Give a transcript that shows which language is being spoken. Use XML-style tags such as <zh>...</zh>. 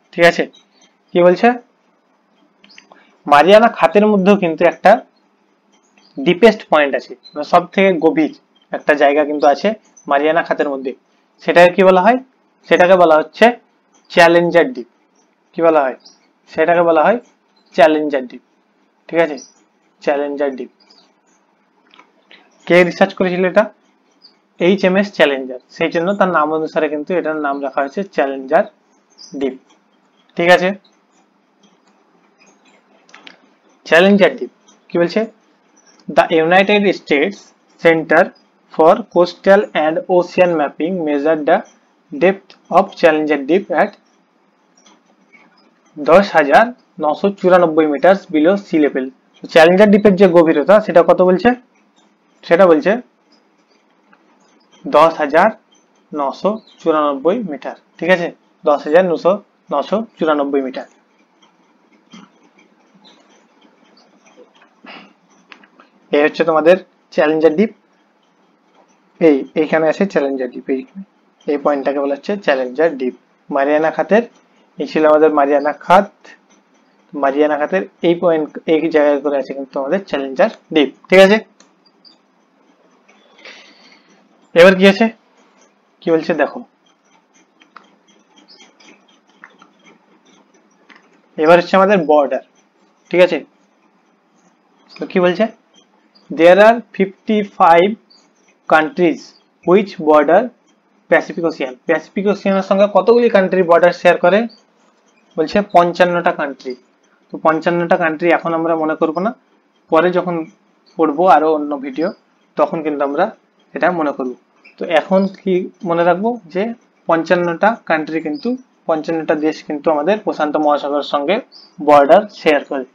<bn>ঠিক আছে, কি বলছে মারিয়ানা খাতের মধ্যেও কিন্তু একটা ডিপেস্ট পয়েন্ট আছে, সব থেকে গভীর একটা জায়গা কিন্তু আছে মারিয়ানা খাতের মধ্যে, সেটাকে কি বলা হয়, সেটাকে বলা হচ্ছে চ্যালেঞ্জার ডিপ। কি বলা হয়, সেটাকে বলা হয় চ্যালেঞ্জার ডিপ। ঠিক আছে, চ্যালেঞ্জার ডিপ কে রিসার্চ করেছিল এটা, HMS চ্যালেঞ্জার, সেই জন্য তার নাম অনুসারে কিন্তু এটার নাম রাখা হয়েছে চ্যালেঞ্জার ডিপ। ঠিক আছে,</bn> <en>Challenger Deep</en> <bn>কি বলছে</bn> <en>The United States Center for Coastal and Ocean Mapping measured the depth of Challenger Deep at 10,994 meters below sea level.</en> <bn>Challenger ডিপের যে গভীরতা সেটা কত বলছে, সেটা বলছে 10,994 মিটার। ঠিক আছে, 10,994 মিটার। এই হচ্ছে তোমাদের চ্যালেঞ্জার ডিপ, এইখানে আছে চ্যালেঞ্জার ডিপ, এই পয়েন্টটাকে বলা হচ্ছে চ্যালেঞ্জার ডিপ। মারিয়ানা খাতের এই ছিল আমাদের মারিয়ানা খাত, মারিয়ানা খাতের এই পয়েন্ট এই জায়গায় করে আছে কিন্তু আমাদের চ্যালেঞ্জার ডিপ। ঠিক আছে, এবার কি আছে কি বলছে দেখো, এবার হচ্ছে আমাদের বর্ডার। ঠিক আছে, তো কি বলছে</bn> <en>there are 55 countries which border Pacific Ocean.</en> <bn>Pacific Ocean এর সঙ্গে কতগুলি কান্ট্রি বর্ডার শেয়ার করে, বলছে 55টা কান্ট্রি। তো 55টা কান্ট্রি এখন আমরা মনে করব না, পরে যখন পড়বো আরো অন্য ভিডিও তখন কিন্তু আমরা এটা মনে করব। তো এখন কি মনে রাখবো যে 55টা কান্ট্রি কিন্তু 55টা দেশ কিন্তু আমাদের প্রশান্ত মহাসাগরের সঙ্গে বর্ডার শেয়ার করে।</bn>